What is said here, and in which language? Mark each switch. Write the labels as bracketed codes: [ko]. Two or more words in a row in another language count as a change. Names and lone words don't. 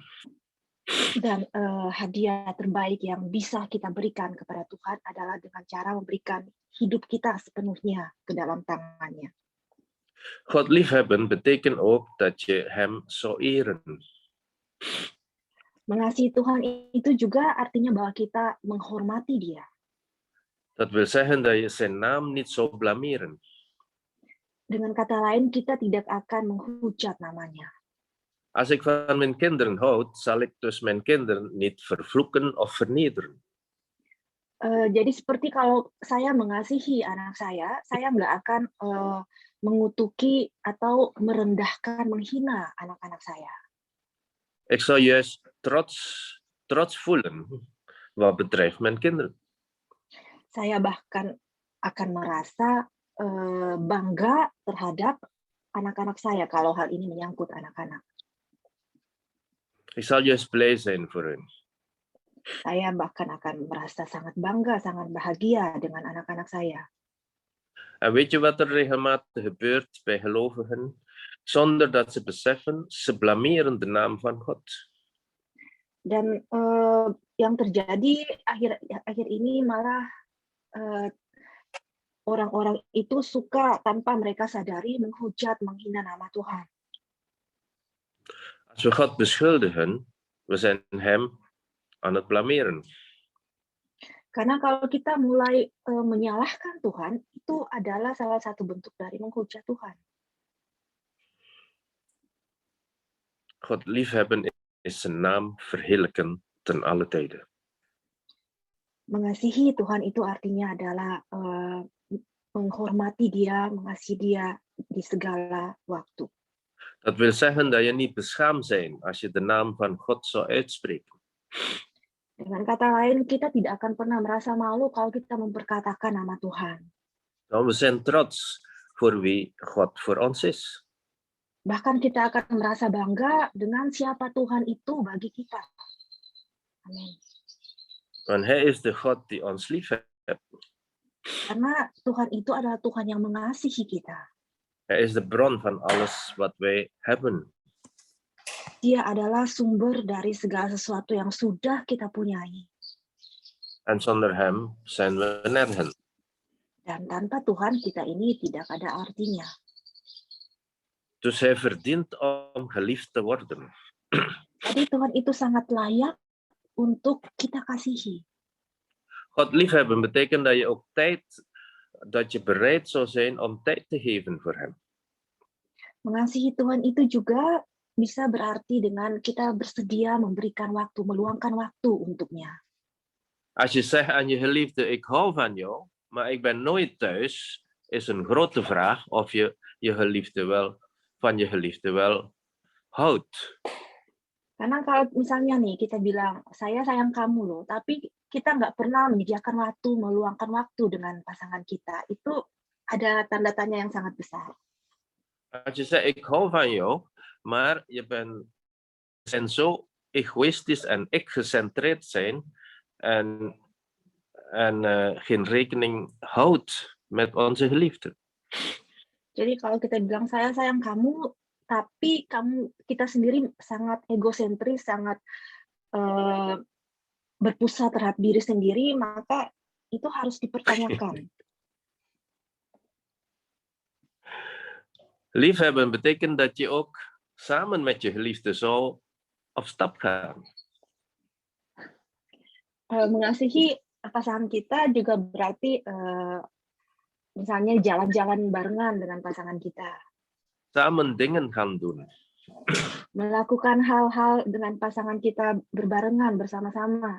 [id] Dan hadiah terbaik yang bisa kita berikan kepada Tuhan adalah dengan cara memberikan hidup kita sepenuhnya ke dalam tangannya. [nl] God liefhebben betekent ook dat je hem zou eren. [id] Mengasihi Tuhan itu juga artinya bahwa kita menghormati Dia. [nl] Dat wil zeggen dat je zijn naam niet zou blameren. [id] Dengan kata lain, kita tidak akan menghujat namanya. [nl] Als ik van mijn kinderen houd, zal ik dus mijn kinderen niet vervloeken of vernederen. [id] Jadi seperti kalau saya mengasihi anak saya nggak akan mengutuki atau merendahkan, menghina anak-anak saya. [nl] Ik zou juist trots voelen wat betreft mijn kinderen. [id] Saya bahkan akan merasa bangga terhadap anak-anak saya kalau hal ini menyangkut anak-anak. [nl] Ik zal juist blij zijn voor hen. [id] Saya bahkan akan merasa sangat bangga, sangat bahagia dengan anak-anak saya. [nl] En weet je wat er regelmatig gebeurt bij gelovigen? Zonder dat ze beseffen, ze blameren de naam van God. [id] Dan yang terjadi akhir ini malah orang-orang itu suka tanpa mereka sadari menghujat, menghina nama Tuhan. [nl] Als we God beschuldigen, we zijn hem aan het blameren. [id] Karena kalau kita mulai menyalahkan Tuhan, itu adalah salah satu bentuk dari menghujat Tuhan. [nl] God liefhebben is zijn naam verheerlijken ten alle tijden. [id] Mengasihi Tuhan itu artinya adalah menghormati Dia, mengasihi Dia di segala waktu. [nl] Dat wil zeggen dat je niet beschaamd bent als je de naam van God zou uitspreken. [id] Dengan kata lain, kita tidak akan pernah merasa malu kalau kita memperkatakan nama Tuhan. [nl] Nou, we zijn trots voor wie God voor ons is. [id] Bahkan kita akan merasa bangga dengan siapa Tuhan itu bagi kita. Amin. [nl] Want hij is de God die ons lief heeft. [id] Karena Tuhan itu adalah Tuhan yang mengasihi kita. [nl] Hij is de bron van alles wat wij hebben. [id] Dia adalah sumber dari segala sesuatu yang sudah kita punyai. [nl] En zonder hem zijn we nergens. [id] Dan tanpa Tuhan kita ini tidak ada artinya. [nl] Dus hij verdient om geliefd te worden. [id] Jadi Tuhan itu sangat layak untuk kita kasihi. [nl] God liefhebben betekent dat je ook dat je bereid zou zijn om tijd te geven voor hem. [id] Mengasihi Tuhan itu juga bisa berarti dengan kita bersedia memberikan waktu, meluangkan waktu untuknya. [nl] Als je zegt aan je geliefde, ik hou van jou, maar ik ben nooit thuis, is een grote vraag of je van je geliefde wel houdt. [id] Karena kalau misalnya nih kita bilang, saya sayang kamu loh, tapi kita nggak pernah menyediakan waktu, meluangkan waktu dengan pasangan kita, itu ada tanda tanya yang sangat besar. [nl] Als je zegt, ik hou van jou, maar je zijn zo egoïstisch en ik-gecentreerd zijn en geen rekening houdt met onze geliefde. [id] Jadi kalau kita bilang saya sayang kamu, tapi kita sendiri sangat egosentris, sangat berpusat terhadap diri sendiri, maka itu harus dipertanyakan. [nl] Liefhebben betekent dat je ook samen met je geliefde zo op stap gaat. [id] Mengasihi pasangan kita juga berarti misalnya jalan-jalan barengan dengan pasangan kita. [nl] Samen dingen gaan doen. [id] Melakukan hal-hal dengan pasangan kita berbarengan, bersama-sama.